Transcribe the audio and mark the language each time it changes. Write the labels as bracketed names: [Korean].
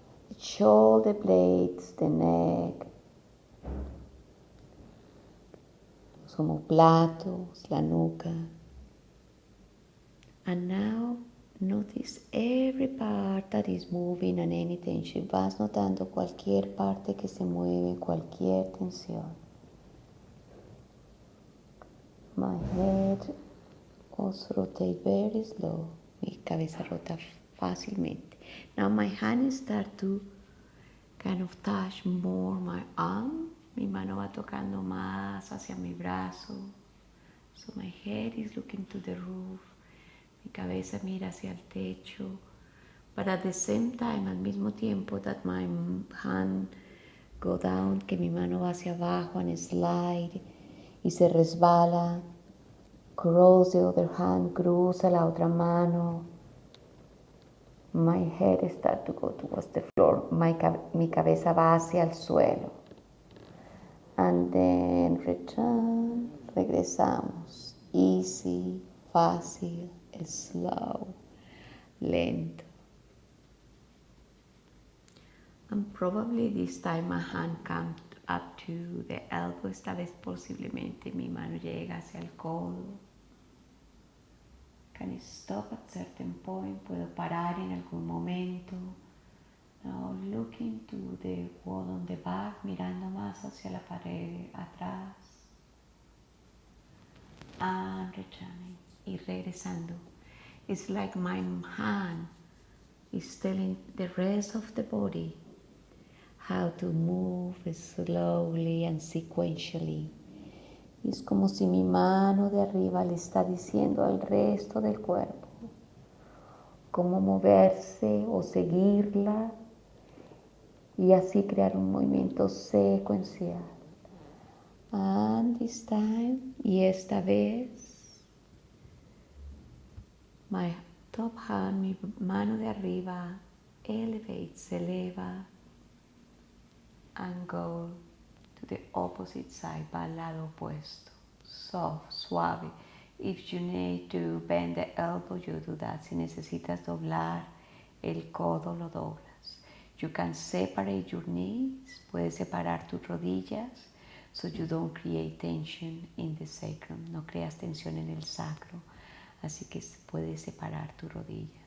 [English] The shoulder blades, the neck, [Spanish] los omoplatos, la nuca. [English] And now notice every part that is moving and any tension. [Spanish] Vas notando cualquier parte que se mueve, cualquier tensión. [English] My head also rotate very slow. [Spanish] Mi cabeza rota fácilmente. [English] Now my hands start to kind of touch more my arm. [Spanish] Mi mano va tocando más hacia mi brazo. [English] So my head is looking to the roof. [Spanish] Mi cabeza mira hacia el techo. [English] But at the same time, [Spanish] al mismo tiempo [English] that my hand go down, [Spanish] que mi mano va hacia abajo [English] and slide [Spanish] y se resbala. [English] Cross the other hand, [Spanish] cruza la otra mano. [English] My head start to go towards the floor. [Spanish] Mi cabeza va hacia el suelo. [English] And then return, [Spanish] regresamos. [English] Easy, [Spanish] fácil, [English] slow, [Spanish] lento. [English] And probably this time my hand comes up to the elbow. [Spanish] Esta vez posiblemente mi mano llega hacia el codo. [English] Can I stop at certain point? [Spanish] Puedo parar en algún momento. [English] Now looking to the wall on the back, [Spanish] mirando más hacia la pared atrás. [English] And returning. [Spanish] Y regresando. [English] It's like my hand is telling the rest of the body how to move slowly and sequentially. [Spanish] Es como si mi mano de arriba le está diciendo al resto del cuerpo cómo moverse o seguirla y así crear un movimiento secuencial. [English] And this time, [Spanish] y esta vez, [English] my top hand, [Spanish] mi mano de arriba, [English] elevates, [Spanish] se eleva, [English] and go to the opposite side, [Spanish] va al lado opuesto. [English] Soft, suave. If you need to bend the elbow, you do that. [Spanish] Si necesitas doblar el codo, lo doblas. [English] You can separate your knees. [Spanish] Puedes separar tus rodillas [English] so you don't create tension in the sacrum. [Spanish] No creas tensión en el sacro. Así que puedes separar tus rodillas.